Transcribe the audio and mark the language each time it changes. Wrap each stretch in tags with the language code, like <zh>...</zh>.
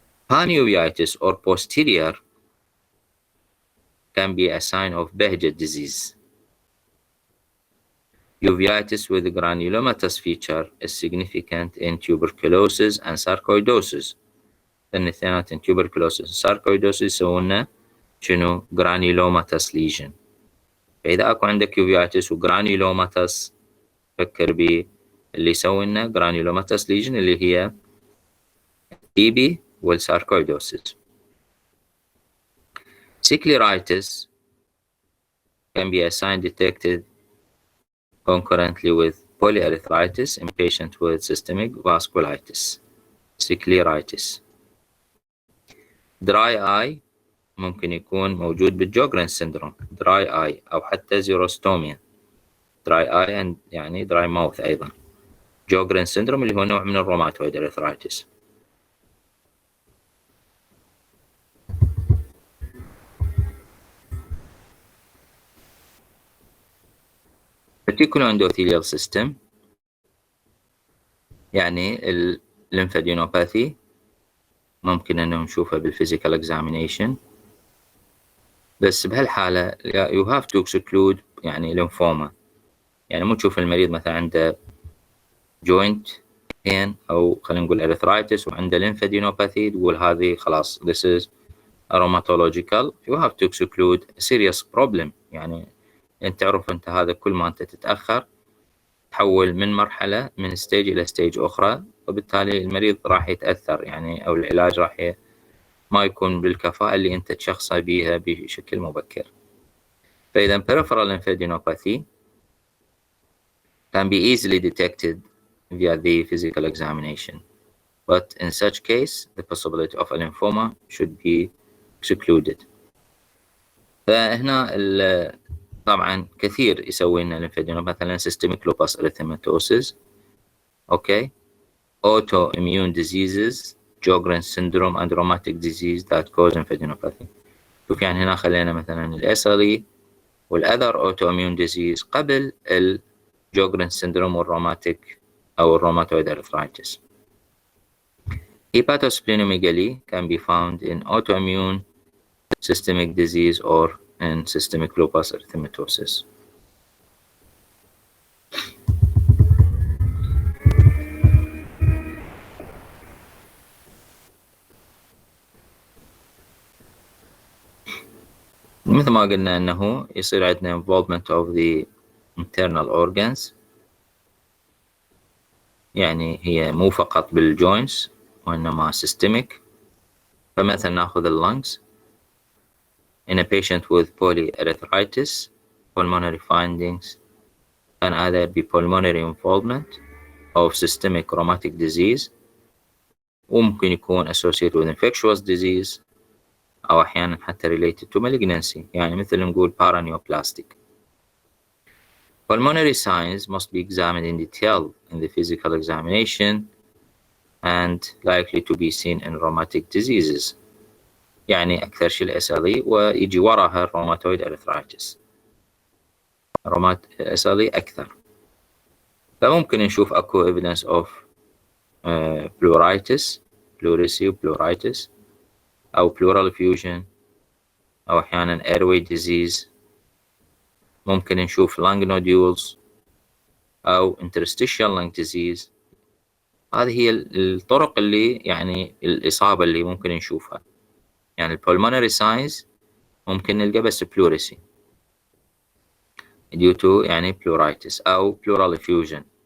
<en>Panuveitis or posterior can be a sign of Behcet disease. Uveitis with granulomatous feature is significant in tuberculosis and sarcoidosis.</en> <ar>الاثنين</ar> <en>tuberculosis and sarcoidosis</en> <ar>يسوون شنو granulomatous lesion. فإذا أكو عندك uveitis وgranulomatous فكر باللي يسوي لنا granulomatous lesion اللي هي TB والsarcoidosis.</ar> <en>Scleritis can be a sign detected concurrently with polyarthritis in patients with systemic vasculitis. Scleritis.</en> <ar>Dry eye ممكن يكون موجود بالجوغرين syndrome.</ar> <en>Dry eye أو حتى xerostomia. Dry eye and يعني dry mouth أيضا.</en> <ar>جوغرين syndrome اللي هو نوع من الروماتويد arthritis. Reticular endothelial system يعني الليمفادينوباثي ممكن أنه نشوفها بالفيزيكال examination، بس بهالحالة</ar> <en>you have to exclude</en> <ar>يعني ليمفوما، يعني مو تشوف المريض مثلا عنده joint أو خلينا نقول arthritis وعنده lymphadenopathy، تقول هذه خلاص</ar> <en>this is rheumatological. you have to exclude a serious problem.</en> <ar>يعني أنت تعرف أنت هذا كل ما أنت تتأخر تحول من مرحلة من ستيج إلى ستيج أخرى، وبالتالي المريض راح يتأثر يعني، أو العلاج راح ما يكون بالكفاءة اللي أنت تشخصه بها بشكل مبكر. فإذا</ar> <en>peripheral lymphadenopathy can be easily detected via the physical examination, but in such case the possibility of a lymphoma should be excluded.</en> <ar>فهنا طبعا كثير يسوي لنا lymphadenopathy،</ar> <en>مثلا systemic lupus erythematosus، okay, autoimmune diseases, Sjogren's syndrome and rheumatic disease that cause lymphadenopathy.</en> <ar>شوف يعني هنا خلينا مثلا الأسلي والأذر autoimmune disease قبل Sjogren's syndrome والروماتيك أو الروماتويد arthritis.</ar> <en>Hepatosplenomegaly can be found in autoimmune systemic disease or in systemic lupus erythematosus.</en> <ar>مثل ما قلنا أنه يصير عندنا</ar> <en>involvement of the internal organs،</en> <ar>يعني هي مو فقط بالجوينتس وإنما systemic. فمثلا نأخذ lungs.</ar> <en>In a patient with polyarthritis, pulmonary findings can either be pulmonary involvement of systemic rheumatic disease،</en> <ar>وممكن يكون</ar> <en>associated with infectious disease،</en> <ar>أو أحيانا حتى related to malignancy، يعني مثل نقول paraneoplastic.</ar> <en>Pulmonary signs must be examined in detail in the physical examination and likely to be seen in rheumatic diseases،</en> <ar>يعني أكثر شيء SLE ويجي وراها rheumatoid arthritis. SLE أكثر.</ar> <en>فممكن نشوف أكو evidence of pleuritis، pleurisy pleuritis، أو pleural effusion، أو أحيانا airway disease. ممكن نشوف lung nodules أو interstitial lung disease.</en> <ar>هذه هي الطرق اللي يعني الإصابة اللي ممكن نشوفها.</ar> <en>يعني pulmonary signs ممكن نلقى بس pleurisy due to يعني pleuritis أو pleural effusion.</en>